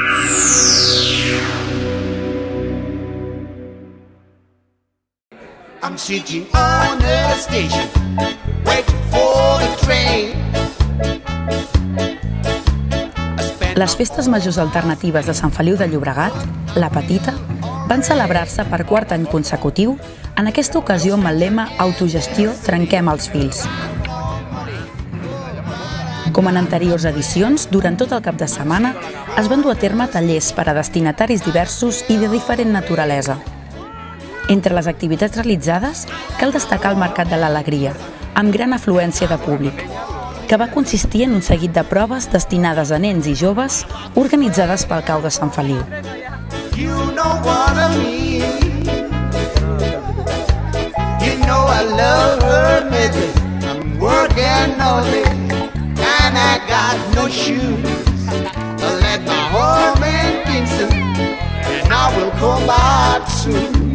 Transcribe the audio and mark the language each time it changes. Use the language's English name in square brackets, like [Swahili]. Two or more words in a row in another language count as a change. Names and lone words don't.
[English] I'm sitting on the station, waiting for the train. [Catalan] Les festes majors alternatives de Sant Feliu de Llobregat, la Petita, van celebrar-se per quart any consecutiu, en aquesta ocasió amb el lema Autogestió, trenquem els fils. Com en anteriors edicions, durant tot el cap de setmana es van dur a terme tallers per a destinataris diversos i de diferent naturalesa. Entre les activitats realitzades, cal destacar el Mercat de l'Alegria, amb gran afluència de públic, que va consistir en un seguit de proves destinades a nens i joves organitzades pel Cau de Sant Feliu. [English] You know what I mean. You know I love her medley. I'm working all day and I got no shoes. I let my home in Kingston and I will come back soon.